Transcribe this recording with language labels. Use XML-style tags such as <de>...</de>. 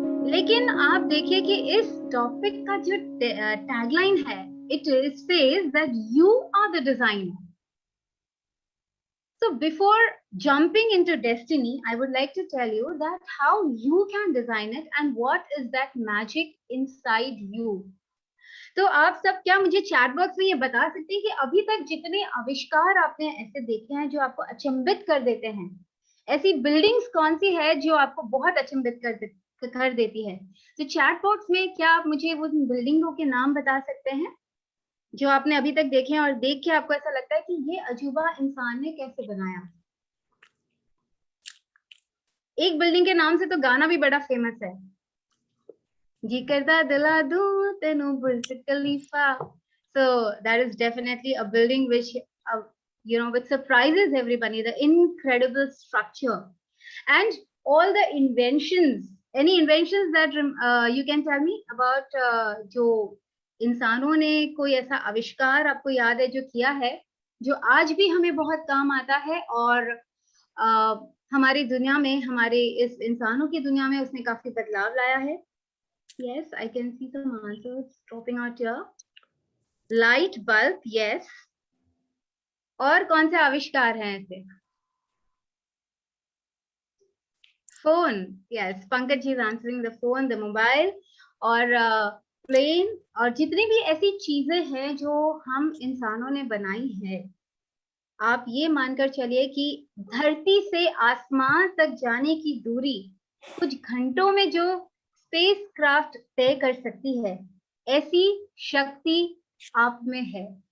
<hi>लेकिन आप देखिए कि इस टॉपिक का जो टैगलाइन है,</hi> <en>It says that you are the designer. So before jumping into destiny, I would like to tell you that how you can design it and what is that magic inside you.</en> <hi>तो आप सब क्या मुझे chat box में ये बता सकते हैं कि अभी तक जितने आविष्कार आपने ऐसे देखे हैं जो आपको अचंभित कर देते हैं, ऐसी बिल्डिंग्स कौन सी है जो आपको बहुत अचंभित कर देती है? तो चैट बॉक्स में क्या आप मुझे उन बिल्डिंगों के नाम बता सकते हैं जो आपने अभी तक देखे हैं और देख के आपको ऐसा लगता है कि ये अजूबा इंसान ने कैसे बनाया? एक बिल्डिंग के नाम से तो गाना भी बड़ा फेमस है,</hi> <pa>जी करदा दिला दूं तेनू बुर्ज खलीफा।</pa> <en>So that is definitely a building which which surprises everybody, the incredible structure and all the inventions. Any inventions that you can tell me about?</en> <hi>जो इंसानों ने कोई ऐसा आविष्कार आपको याद है जो किया है, जो आज भी हमें बहुत काम आता है और हमारी दुनिया में, हमारे इस इंसानों की दुनिया में उसने काफी बदलाव लाया है?</hi> <en>Yes, I can see some answers dropping out here. Light bulb, yes.</en> <hi>और कौन से आविष्कार हैं ऐसे?</hi> <en>Phone, yes.</en> <hi>Pankaj ji</hi> <en>is answering the phone, the mobile,</en> <hi>और प्लेन, और जितनी भी ऐसी चीजें हैं जो हम इंसानों ने बनाई है, आप ये मानकर चलिए कि धरती से आसमान तक जाने की दूरी कुछ घंटों में जो स्पेस क्राफ्ट तय कर सकती है, ऐसी शक्ति आप में है।</hi>